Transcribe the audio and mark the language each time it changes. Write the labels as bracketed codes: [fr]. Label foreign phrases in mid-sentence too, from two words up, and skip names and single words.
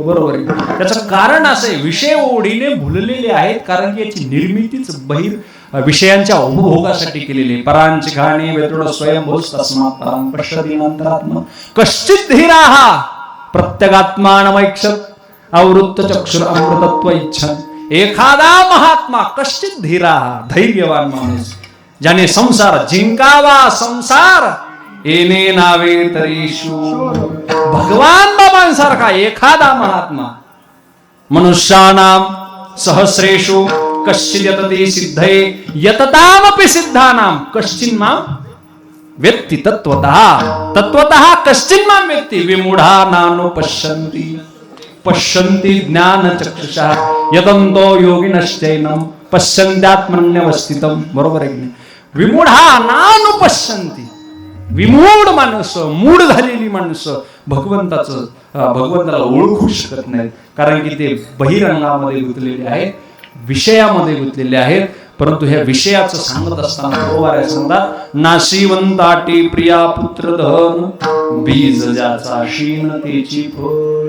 [mr] बरोबर आहे. त्याचं कारण असे, विषय ओढीने भुललेले आहेत, कारण की याची निर्मितीच बहिर विषयांच्या उपभोगासाठी केलेली आहे. [sa] परांची खाणी व्यतृण स्वयंभूस तस्मात् परां पश्यति नांतरात्मन. कश्चित् धीराः प्रत्यगात्मानमैक्षत आवृत्त चक्षुर अमृतत्व इच्छन. [mr] एखादा महात्मा, [sa] कश्चित् धीराः, [mr] धैर्यवान माणूस, ज्याने संसार जिंकावा, संसार येणे नावे तरीशू. भगवान बाबांसारखा एखादा महात्मा, [sa] मनुष्यानाम सहस्रेषु कश्चित् यतते सिद्धये यततामपि सिद्धानाम कश्चिन् मां वेत्ति तत्त्वतः. तत्त्वतः कश्चिन् मां वेत्ति विमूढा नानु पश्यन्ति पश्यन्ति ज्ञानचक्षुषा यतन्तो योगिनश्चैनं पश्यन्त्यात्मन्यवस्थितं. [mr] बरोबर आहे की नाही? [sa] विमूढा नानु पश्यन्ति. [mr] विमूढ माणसं, मूढ झालेली माणसं भगवंताला ओळखू शकत नाहीत, कारण की ते बहिरंगामध्ये गुंतलेले आहेत, विषयामध्ये गुंतलेले आहेत. परंतु ह्या विषयाचं सांगत असताना बरोबर सांगतात, नाशिवंताटी प्रिया पुत्र धन बीज ज्याचा शीन तेची फळ.